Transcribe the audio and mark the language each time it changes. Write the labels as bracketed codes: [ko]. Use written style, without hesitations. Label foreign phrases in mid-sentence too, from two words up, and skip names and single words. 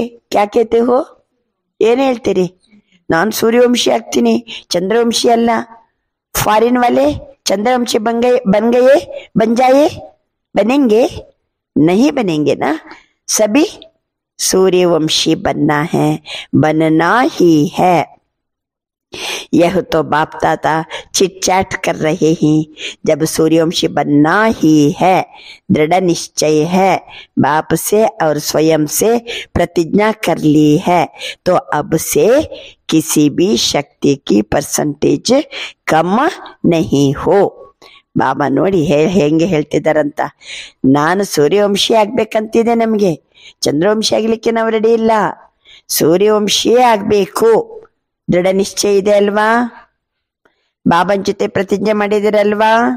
[hi] क्या कहते हो? [kn] ಏನ್ ಹೇಳ್ತೀರಿ? ನಾನು ಸೂರ್ಯವಂಶಿ ಆಗ್ತೀನಿ, ಚಂದ್ರವಂಶಿ ಅಲ್ಲ। [hi] ಫಾರಿನ್ वाले चंद्रवंशी बन जाए, बनेंगे नहीं बनेंगे ना। सभी सूर्यवंशी बनना है, बनना ही है। यह तो बाप दादा [en] chit chat [hi] कर रहे हैं। जब सूर्यवंशी बनना ही है, दृढ़ निश्चय है, बाप से और स्वयं से प्रतिज्ञा कर ली है, तो अब से किसी भी शक्ति की परसेंटेज कम नहीं हो। [kn] ಬಾಬಾ ನೋಡಿ ಹೆಂಗೆ ಹೇಳ್ತಿದ್ದಾರಂತ, ನಾನು ಸೂರ್ಯವಂಶಿ ಆಗ್ಬೇಕಂತಿದೆ, ನಮಗೆ ಚಂದ್ರವಂಶಿ ಆಗ್ಲಿಕ್ಕೆ ನಾವು ರೆಡಿ ಇಲ್ಲ, ಸೂರ್ಯವಂಶಿಯೇ ಆಗ್ಬೇಕು। ದೃಢ ನಿಶ್ಚಯ ಇದೆ ಅಲ್ವಾ? ಬಾಬನ್ ಜೊತೆ ಪ್ರತಿಜ್ಞೆ ಮಾಡಿದಿರಲ್ವಾ?